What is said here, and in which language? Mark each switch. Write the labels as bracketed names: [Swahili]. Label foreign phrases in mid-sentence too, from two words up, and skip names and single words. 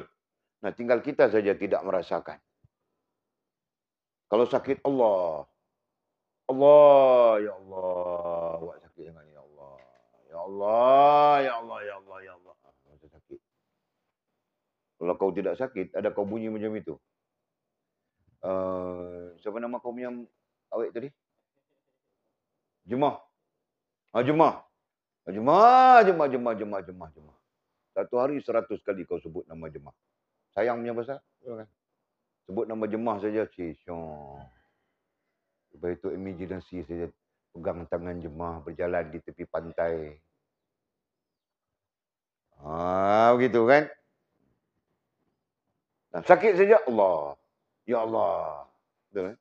[Malay] Nah, tinggal kita saja tidak merasakan. Kalau sakit, Allah, [Arabic] ya Allah, [Malay] buat sakit dengan [Arabic] ya Allah. Ya Allah, ya Allah, ya Allah, ya Allah. [Malay] Masa sakit. Kalau kau tidak sakit, ada kau bunyi macam itu. Siapa nama kau punya awet tadi? Jemah. Jemah. Jemah. Satu hari 100 kali kau sebut nama Jemah. Sayang punya pasal. Sebut nama Jemah saja. Lepas itu imajinasi saja. Pegang tangan Jemah berjalan di tepi pantai. Begitu kan? Nah, sakit saja Allah. [Arabic] Ya Allah. [Malay] Betul kan?